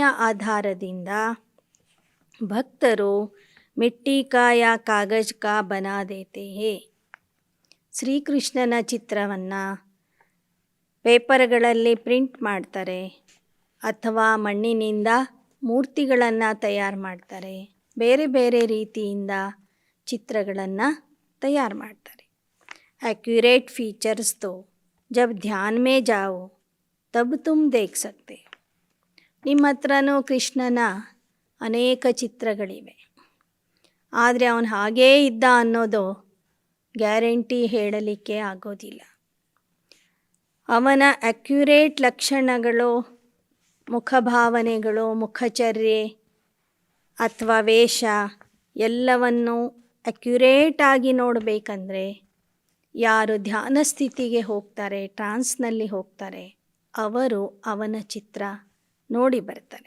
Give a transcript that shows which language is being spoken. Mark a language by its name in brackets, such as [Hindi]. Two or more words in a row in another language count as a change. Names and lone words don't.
[Kannada] ಆಧಾರದಿಂದ ಭಕ್ತರು [Hindi] मिट्टी का या कागज़ का बना देते हैं, [Kannada] ಶ್ರೀಕೃಷ್ಣನ ಚಿತ್ರವನ್ನು ಪೇಪರ್ಗಳಲ್ಲಿ ಪ್ರಿಂಟ್ ಮಾಡ್ತಾರೆ ಅಥವಾ ಮಣ್ಣಿನಿಂದ ಮೂರ್ತಿಗಳನ್ನು ತಯಾರು ಮಾಡ್ತಾರೆ, ಬೇರೆ ಬೇರೆ ರೀತಿಯಿಂದ ಚಿತ್ರಗಳನ್ನು ತಯಾರು ಮಾಡ್ತಾರೆ. [English] accurate features [Hindi] तो जब ध्यान में जाओ तब तुम देख सकते. [Kannada] ನಿಮ್ಮ ಹತ್ರನೂ ಕೃಷ್ಣನ ಅನೇಕ ಚಿತ್ರಗಳಿವೆ, ಆದರೆ ಅವನು ಹಾಗೇ ಇದ್ದ ಅನ್ನೋದು ಗ್ಯಾರಂಟಿ ಹೇಳಲಿಕ್ಕೆ ಆಗೋದಿಲ್ಲ. ಅವನ ಅಕ್ಯುರೇಟ್ ಲಕ್ಷಣಗಳು, ಮುಖಭಾವನೆಗಳು, ಮುಖಚರ್ಯೆ ಅಥವಾ ವೇಷ ಎಲ್ಲವನ್ನು ಅಕ್ಯುರೇಟಾಗಿ ನೋಡಬೇಕಂದ್ರೆ ಯಾರು ಧ್ಯಾನ ಸ್ಥಿತಿಗೆ ಹೋಗ್ತಾರೆ, ಟ್ರಾನ್ಸ್ನಲ್ಲಿ ಹೋಗ್ತಾರೆ, ಅವರು ಅವನ ಚಿತ್ರ ನೋಡಿ ಬರ್ತಾರೆ.